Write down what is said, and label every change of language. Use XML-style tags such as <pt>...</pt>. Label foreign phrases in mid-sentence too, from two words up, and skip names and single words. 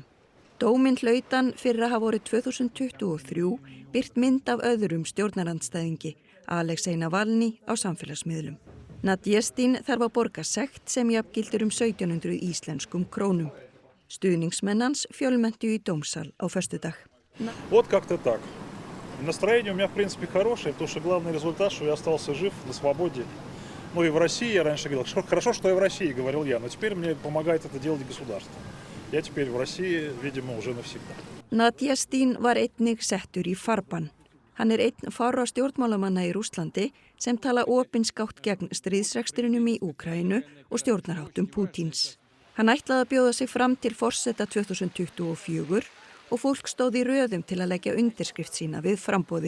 <is>Dóminn hlaut hann fyrir að hafa vorið 2023 birt mynd af öðrum stjórnarandstæðingi, Alexei Navalny, á samfélagsmiðlum. Nadjestin þarf að borga sekt sem jafngildir 1700 íslenskum krónum. Stuðningsmenn hans fjölmenntu í dómsal á föstudag.</is> <ru>Вот как-то так. Настроение у меня, в принципе, хорошее, потому что главный результат, что я остался жив, на свободе. Ну и в России, я раньше говорил, хорошо, что я в России, говорил я, но теперь мне помогает это делать государство. Я теперь в России, видимо, уже навсегда.</ru> <is>Nadjestin var einnig settur í farbann. Hann einn fárra stjórnmálamanna í Rússlandi sem tala opinskátt gegn stríðsrekstrinum í Úkraínu og stjórnarháttum Pútíns. Hann ætlaði að bjóða sig fram til forseta 2024 og fólk stóð í röðum til að leggja undirskrift sína við framboðið.</is>